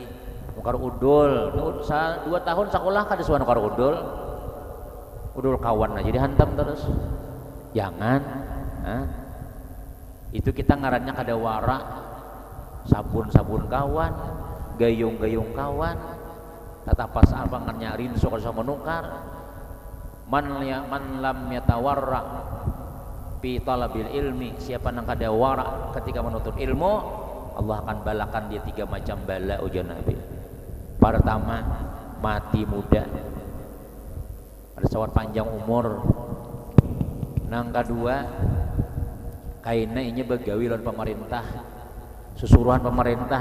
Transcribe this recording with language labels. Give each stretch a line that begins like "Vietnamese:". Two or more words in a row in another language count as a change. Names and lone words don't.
Banjar: Nukar udul, 2 tahun sekolah kada suan nukar udul kawan aja dihantam terus. Jangan. Itu kita ngarannya kada wara, sabun kawan, gayung kawan, tatapas apa ngarnya rinso kalau sama menukar
Arabic: من لم يتورع في طلب العلم,
Banjar: siapa nang kada wara ketika menuntut ilmu, Allah akan balakan dia 3 macam bala ujian Nabi. Pertama, mati muda, ada sawat panjang umur. Nang kedua, kainnya ini begawi lawan pemerintah, susuruhan pemerintah.